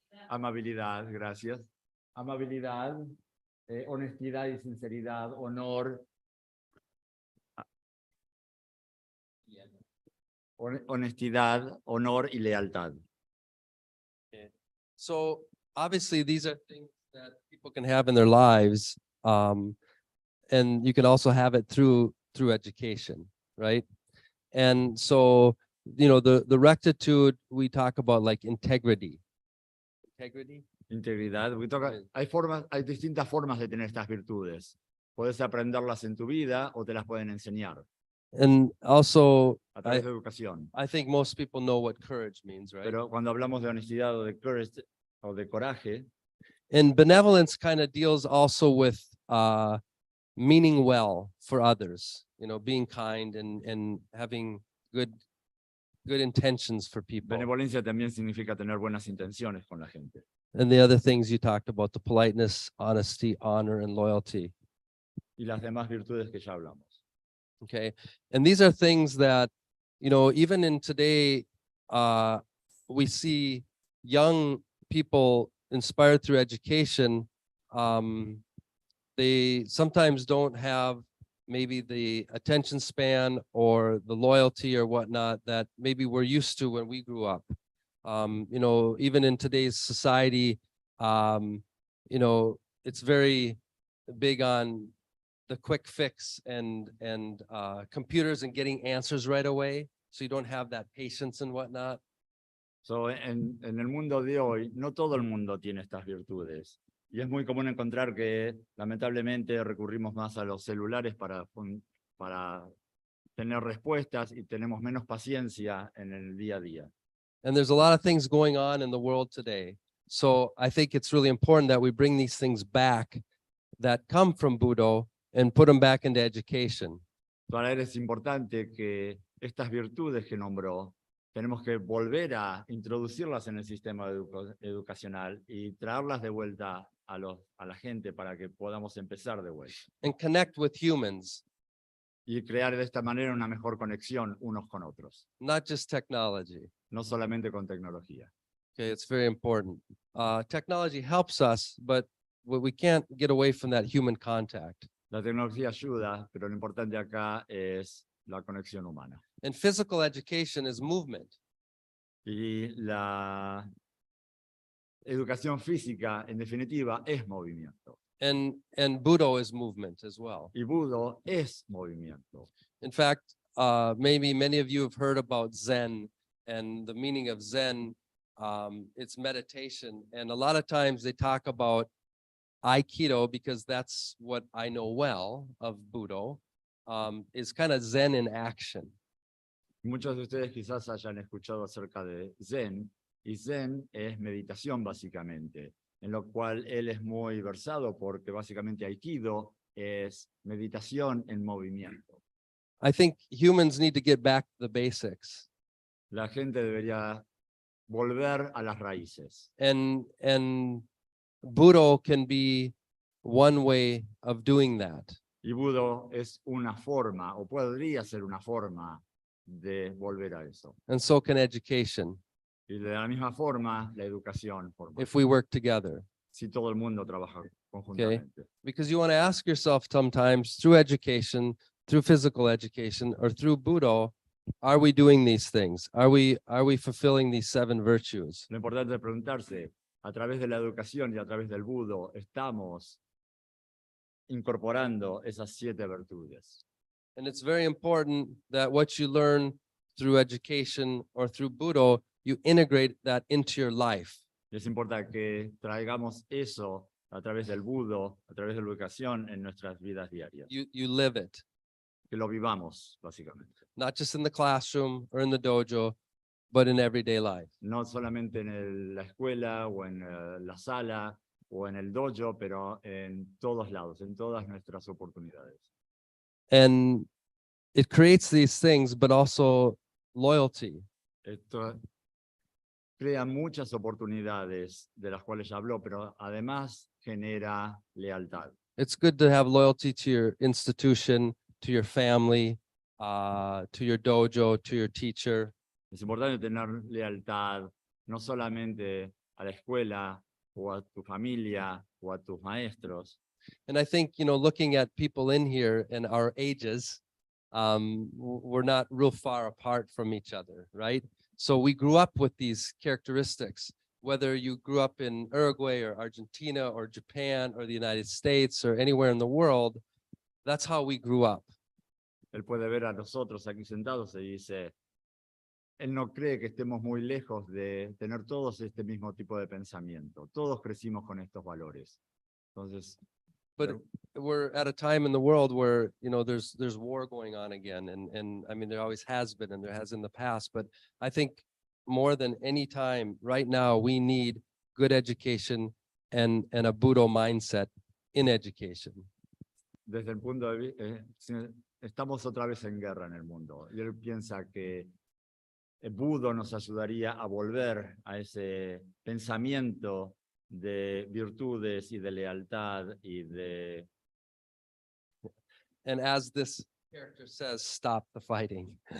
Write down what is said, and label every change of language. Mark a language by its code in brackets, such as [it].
[es] Amabilidad, gracias. Amabilidad, honestidad y sinceridad, honor, honestidad, honor y lealtad. [en] So obviously these are things that people can have in their lives. And you can also have it through education, right? And so, the rectitude, we talk about like integrity. Integrity. [es] Integridad. Bien. Hay distintas formas de tener estas virtudes. Puedes aprenderlas en tu vida o te las pueden enseñar [en] And also, [es] a través de educación. [en] I think most people know what courage means, right? [es] Pero cuando hablamos de honestidad o de courage o de coraje, [en] And benevolence kind of deals also with meaning well for others, being kind and having good intentions for people. [es] benevolencia también significa tener buenas intenciones con la gente. [en] And the other things you talked about, the politeness, honesty, honor, and loyalty. [es] Y las demás virtudes que ya hablamos. [en] Okay. And these are things that, even in today, we see young people inspired through education. They sometimes don't have maybe the attention span or the loyalty or whatnot that maybe we're used to when we grew up. Even in today's society, it's very big on the quick fix and computers and getting answers right away. So you don't have that patience and whatnot. [es] So, en el mundo de hoy, no todo el mundo tiene estas virtudes. Y es muy común encontrar que, lamentablemente, recurrimos más a los celulares para tener respuestas y tenemos menos paciencia en el día a día. [en] And there's a lot of things going on in the world today. So I think it's really important that we bring these things back that come from Budo and put them back into education. [es] Para él es importante que estas virtudes que nombró, tenemos que volver a introducirlas en el sistema educacional y traerlas de vuelta a la gente para que podamos empezar de vuelta. [en] And connect with humans, [es] Y crear de esta manera una mejor conexión unos con otros, [en] not just technology. [es] no solamente con tecnología. [en] Okay, it's very important. Technology helps us, but we can't get away from that human contact. [es] La tecnología ayuda, pero lo importante acá es la conexión humana. [en] And physical education is movement. [es] Y la educación física, en definitiva, es movimiento. [en] And Budo is movement as well. [es] Y Budo es movimiento. [en] In fact, maybe many of you have heard about Zen and the meaning of Zen. It's meditation. And a lot of times they talk about Aikido because that's what I know well of Budo, is kind of Zen in action. [es] Muchos de ustedes quizás hayan escuchado acerca de Zen, y Zen es meditación básicamente, en lo cual él es muy versado porque básicamente Aikido es meditación en movimiento. [en] I think humans need to get back to the basics. [es] La gente debería volver a las raíces. [en] And Budo can be one way of doing that. [es] Y Budo es una forma, o podría ser una forma de volver a eso. [en] And so can education [es] Y de la misma forma, la educación, [en] if we work together. [es] si todo el mundo trabaja conjuntamente. [en] Because you want to ask yourself sometimes through education, through physical education, or through Budo, are we doing these things? Are we fulfilling these 7 virtues? [es] Lo importante es preguntarse, a través de la educación y a través del Budo, ¿estamos incorporando esas 7 virtudes? [en] And it's very important that what you learn through education or through Budo, you integrate that into your life. [es] Y es importante que traigamos eso a través del Budo, a través de la educación en nuestras vidas diarias. [en] You live it, [es] Que lo vivamos, básicamente. [en] not just in the classroom or in the dojo, but in everyday life. [es] No solamente en la escuela o en la sala o en el dojo, pero en todos lados, en todas nuestras oportunidades. [en] And it creates these things, but also loyalty. [es] Esto crea muchas oportunidades de las cuales ya habló, pero además genera lealtad. [en] It's good to have loyalty to your institution, to your family, to your dojo, to your teacher. [es] Es importante tener lealtad no solamente a la escuela o a tu familia o a tus maestros. [en] And I think, looking at people in here and our ages, we're not real far apart from each other, right? So we grew up with these characteristics, whether you grew up in Uruguay or Argentina or Japan or the United States or anywhere in the world, that's how we grew up. [es] Él puede ver a nosotros aquí sentados y dice, él no cree que estemos muy lejos de tener todos este mismo tipo de pensamiento. Todos crecimos con estos valores. Entonces, [en] But we're at a time in the world where, you know, there's war going on again. And I mean, there always has been and there has in the past, but I think more than any time right now, we need good education and a Budo mindset in education. [es] desde el punto de vista, estamos otra vez en guerra en el mundo. Y él piensa que el Budo nos ayudaría a volver a ese pensamiento de virtudes y de lealtad y de... [en] And as this character says, stop the fighting.